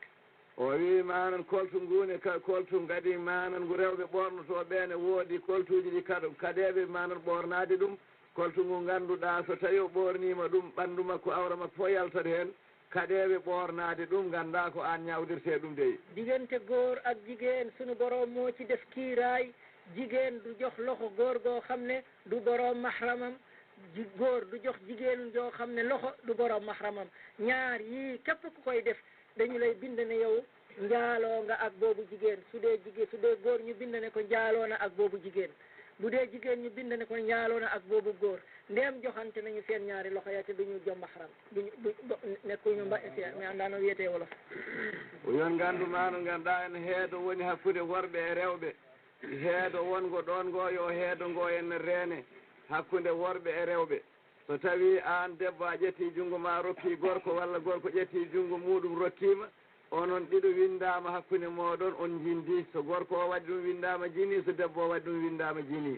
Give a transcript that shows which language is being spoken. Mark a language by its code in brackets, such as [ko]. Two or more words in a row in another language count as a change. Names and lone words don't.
[ff] o wi manan koltu ngune koltu kadi manan ngu rewɓe ɓornoto ɓene woodi koltuji ɗi kaɗeɓe manan ɓornade ɗum koltu ngu ganduɗa so tawi o ɓornima ɗum ɓandu makko awra makko fof yaltat hen kaɗeɓe ɓornade ɗum ganda ko an ñawdirte ɗum dey [wo] diggante góor ak jigéen sunu borom moo ci def kiiraay jigéen du jox loxo góor goo xam ne du borom mahramam góor du jox jigéen joo xam ne loxo du borom mahramam ñaar yii képp ku koy def dañu lay bind ne yow njaaloo nga ak boobu jigéen su dee góor ñu bind ne ko njaaloo na ak boobu jigéen bu dee jigéen ñu bind ne ko njaaloo na ak boobu góor ndéem joxante nañu seen ñaari loxo ya te duñu jom mahram duñu nekkuñu [ff] mi andano wiyete wolof yon gandu mano ganduɗa en heedo woni hakkude worɓe e rewɓe heedo wongo ɗon ngo yo heedo ngo en reene hakkude worɓe e rewɓe so tawi an debbo a ƴetti junngo ma rokki gorko walla gorko ƴetti junngo muɗum rokkima onon ɗiɗo windama hakkude moɗon on jindi so gorko o waɗi ɗum windama jini so debbo o waɗi ɗum windama jini